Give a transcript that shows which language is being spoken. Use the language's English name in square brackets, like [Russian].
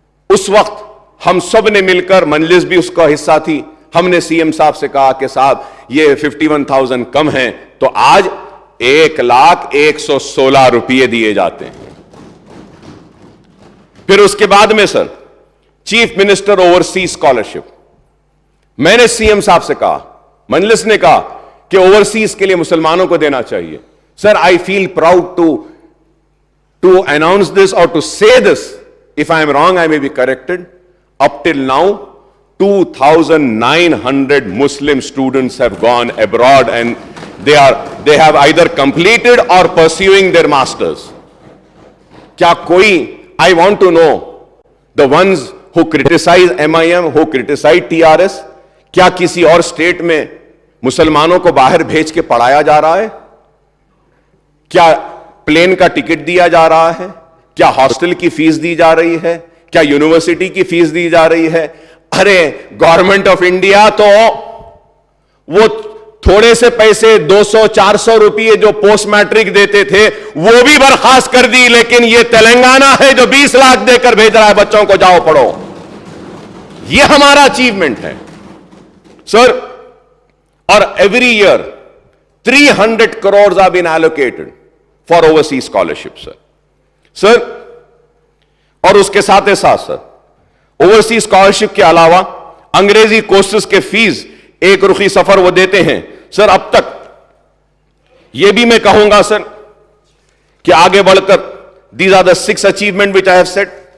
[Urdu] اس وقت ہم سب نے مل کر, مجلس بھی اس کا حصہ تھی, ہم نے سی ایم صاحب سے کہا کہ صاحب یہ 51,000 کم ہیں, تو آج 1,116 روپئے دیے جاتے ہیں. پھر اس کے بعد میں سر چیف منسٹر اوورسیز اسکالرشپ, میں نے سی ایم صاحب سے کہا, مجلس نے کہا کہ اوورسیز کے لیے مسلمانوں کو دینا چاہیے. [English] Sir I feel proud to announce this اور to say this, if I am wrong I may be corrected, up till now 2,900 Muslim students have gone abroad and they have either completed or pursuing their masters. [Urdu] کیا کوئی, [English] I want to know the ones who criticize MIM, who criticize TRS, [Urdu] کیا کسی اور state میں مسلمانوں کو باہر بھیج کے پڑھایا جا رہا ہے؟ کیا پلین کا ٹکٹ دیا جا رہا ہے؟ کیا ہاسٹل کی فیس دی جا رہی ہے؟ کیا یونیورسٹی کی فیس دی جا رہی ہے؟ ارے گورنمنٹ آف انڈیا تو وہ تھوڑے سے پیسے 200-400 روپئے جو پوسٹ میٹرک دیتے تھے وہ بھی برخاست کر دی, لیکن یہ تلنگانہ ہے جو 20 لاکھ دے کر بھیج رہا ہے بچوں کو, جاؤ پڑھو. یہ ہمارا اچیومنٹ ہے سر. اور [English] Every year 300 crores have been allocated for overseas scholarship sir. [Urdu] اور اس کے ساتھ سر اوورسیز اسکالرشپ کے علاوہ انگریزی کورسز کے فیس ایک رخی سفر وہ دیتے ہیں سر. اب تک یہ بھی میں کہوں گا سر کہ آگے بڑھ کر [English] these are the 6 achievement which I have said.